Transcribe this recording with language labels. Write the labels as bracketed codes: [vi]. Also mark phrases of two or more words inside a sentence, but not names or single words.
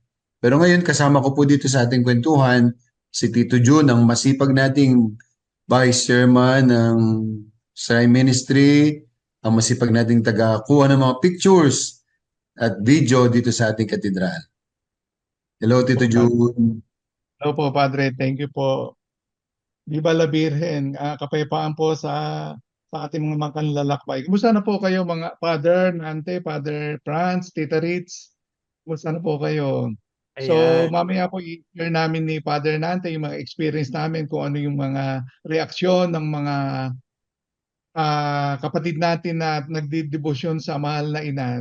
[tl] Pero ngayon, kasama ko po dito sa ating kwentuhan, si Tito Jun, ang masipag nating [en] Vice Chairman [tl] ng Shrine Ministry, ang masipag nating taga-kuha ng mga pictures at video dito sa ating katedral. Hello, Tito Jun. Hello po, Padre. [en] Thank you po. [es] Viva la Virgen. [tl] Kapayapaan po sa ating mga kanlalakbay. Kumusta na po kayo mga Father Nante, Father Franz, Tita Ritz? Kumusta na po kayo? So, mamaya po i-share namin ni Father Nante yung mga experience namin kung ano yung mga reaksyon ng mga kapatid natin na nagdidebosyon sa mahal na ina.